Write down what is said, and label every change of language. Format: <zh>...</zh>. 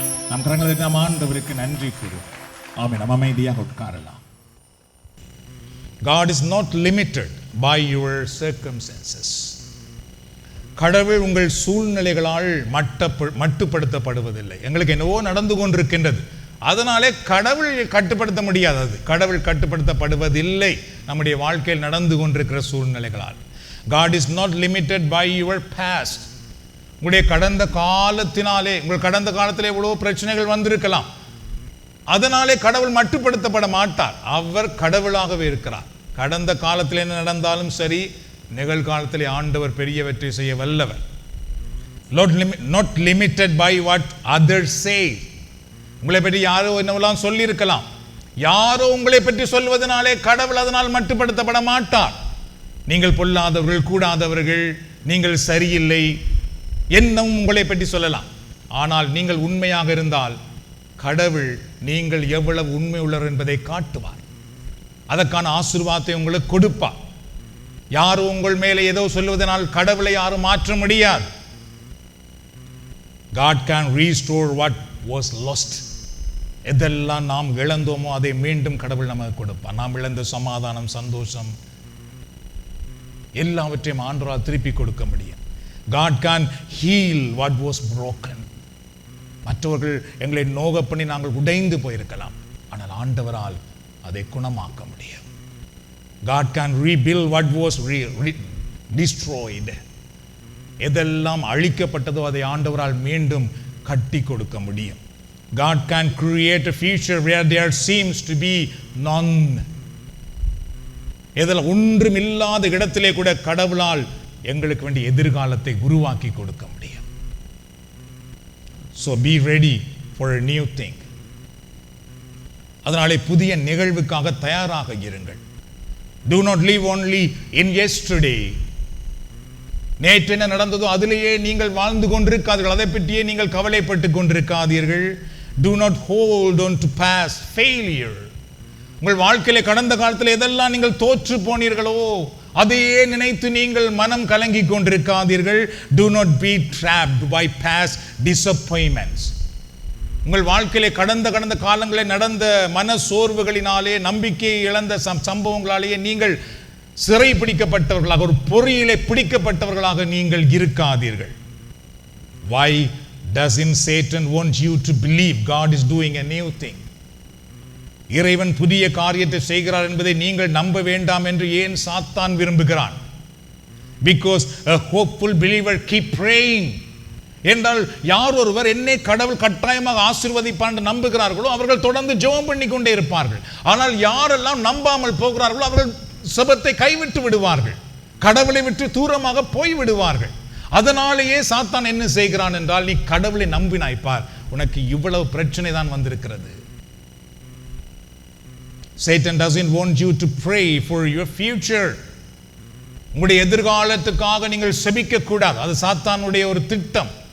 <ta>நம் கரங்களை நாம் ஆண்டவருக்கு நன்றி கூறுவோம். ஆமென். நாம் அமைதியாக உட்காரலாம்.</ta> <en>God is not limited by your circumstances.</en> <ta>கடவுள் உங்கள் சூழ்நிலைகளால் மட்டுப்படுத்தப்படுவதில்லை. எங்களுக்கு என்னவோ நடந்து கொண்டிருக்கின்றது, அதனாலே கடவுள் கட்டுப்படுத்த முடியாதது. கடவுள் கட்டுப்படுத்தப்படுவதில்லை நம்முடைய வாழ்க்கையில் நடந்து கொண்டிருக்கிற சூழ்நிலைகளால்.</ta> <en>God is not limited by your past.</en> <ta>உங்களுடைய கடந்த காலத்தினாலே, உங்கள் கடந்த காலத்திலே எவ்வளவு பிரச்சனைகள் வந்திருக்கலாம், அதனாலே கடவுள் மட்டுப்படுத்தப்பட மாட்டார். அவர் கடவுளாகவே இருக்கிறார். கடந்த காலத்தில் என்ன நடந்தாலும் சரி, நிகழ்காலத்திலே ஆண்டவர் பெரியவற்றை செய்ய வல்லவர்.</ta> <en>not limited by what others say.</en> <ta>உங்களை பற்றி யாரோ என்னவெல்லாம் சொல்லியிருக்கலாம், யாரோ உங்களை பற்றி சொல்வதனாலே கடவுள் அதனால் மட்டுப்படுத்தப்பட மாட்டார். நீங்கள் பொல்லாதவர்கள், கூடாதவர்கள், நீங்கள் சரியில்லை என்னும் உங்களை பற்றி சொல்லலாம். ஆனால் நீங்கள் உண்மையாக இருந்தால் கடவுள் நீங்கள் எவ்வளவு உண்மை உள்ளவர் என்பதை காட்டுவார். அதற்கான ஆசீர்வாதத்தை உங்களுக்கு கொடுப்பார். யாரும் உங்கள் மேலே ஏதோ சொல்வதனால் கடவுளை யாரும் மாற்ற முடியாது.</ta> <en>God can restore what was lost.</en> <ta>எதெல்லாம் நாம் இழந்தோமோ அதை மீண்டும் கடவுள் நமக்கு கொடுப்பார். நாம் இழந்த சமாதானம், சந்தோஷம் எல்லாவற்றையும் ஆண்டவரால் திருப்பி கொடுக்க முடியும்.</ta> <en>God can heal what was broken.</en> <ta>மற்றவர்கள் எங்களை நோக பண்ணி நாங்கள் உடைந்து போயிருக்கலாம், ஆனால் ஆண்டவரால் அதை குணமாக்க முடியும்.</ta> <en>God can rebuild what was destroyed.</en> <ta>எதெல்லாம் அழிக்கப்பட்டதோ அதை ஆண்டவரால் மீண்டும் கட்டி கொடுக்க முடியும்.</ta> <en>God can create a future where there seems to be none.</en> <ta>எதெல்லாம் ஒன்றும் இல்லாத இடத்திலே கூட கடவுளால் எங்களுக்கு வேண்டிய எதிர்காலத்தை உருவாக்கி கொடுக்க முடியும்.</ta> <en>So be ready for a new thing.</en> <ta>அதனாலே புதிய நிகழ்வுக்காக தயாராக இருங்கள்.</ta> <en>Do not live only in yesterday.</en> <ta>நேற்று என்ன நடந்ததோ அதிலேயே நீங்கள் வாழ்ந்து கொண்டிருக்காதீர்கள், அதை பற்றியே நீங்கள் கவலைப்பட்டு கொண்டிருக்காதீர்கள்.</ta> <en>Do not hold on to past failure.</en> <ta>உங்கள் வாழ்க்கையிலே கடந்த காலத்தில் எதெல்லாம் நீங்கள் தோற்று போனீர்களோ அதையே நினைத்து நீங்கள் மனம் கலங்கி கொண்டிருக்காதீர்கள்.</ta> <en>Do not be trapped by past disappointments.</en> <ta>உங்கள் வாழ்க்கையிலே கடந்த காலங்களில் நடந்த மன சோர்வுகளினாலே, நம்பிக்கையை இழந்த சம்பவங்களாலேயே நீங்கள் சிறை பிடிக்கப்பட்டவர்களாக, ஒரு பொறியிலே பிடிக்கப்பட்டவர்களாக நீங்கள் இருக்காதீர்கள்.</ta> <en>Why doesn't Satan want you to believe God is doing a new thing?</en> <ta>இறைவன் புதிய காரியத்தை செய்கிறார் என்பதை நீங்கள் நம்ப வேண்டாம் என்று ஏன் சாத்தான் விரும்புகிறான்?</ta> <en>Because a hopeful believer keep praying.</en> <ta>என்றால் யார் ஒருவர் என்னை கடவுள் கட்டாயமாக ஆசீர்வதிப்பார் என்று நம்புகிறார்களோ அவர்கள் தொடர்ந்து ஜெபம் பண்ணி கொண்டே இருப்பார்கள். ஆனால் யாரெல்லாம் நம்பாமல் போகிறார்களோ அவர்கள் ஜெபத்தை கைவிட்டு விடுவார்கள், கடவுளை விட்டு தூரமாக போய் விடுவார்கள். அதனாலேயே சாத்தான் என்ன செய்கிறான் என்றால், நீ கடவுளை நம்பினாய் பார், உனக்கு இவ்வளவு பிரச்சனை தான் வந்திருக்கிறது.</ta> <en>Satan doesn't want you to pray for your future.</en> <ta>உங்களுடைய எதிர்காலத்துக்காக நீங்கள் செபிக்க கூடாது, அது சாத்தானுடைய ஒரு திட்டம்.</ta>